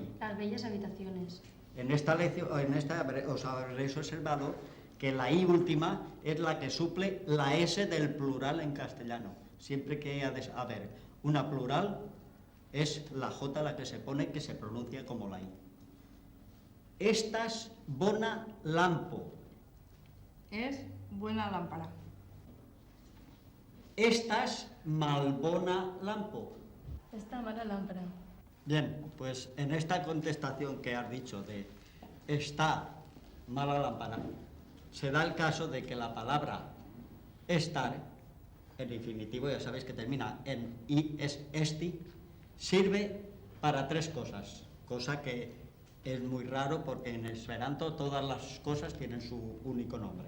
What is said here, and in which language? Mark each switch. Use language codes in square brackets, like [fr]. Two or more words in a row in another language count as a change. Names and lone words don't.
[es] Las bellas habitaciones. En esta lección, os habréis observado que la I última es la que suple la S del plural en castellano. Siempre que ha de haber una plural, es la J la que se pone, que se pronuncia como la I. [eo] Estas bona lampo. [es] Es buena lámpara. [eo] Estas malbona lampo. [es] Esta mala lámpara. Bien, pues en esta contestación que has dicho de esta mala lámpara, se da el caso de que la palabra estar, en infinitivo, ya sabéis que termina en i, es esti, sirve para tres cosas, cosa que es muy raro porque en esperanto todas las cosas tienen su único nombre.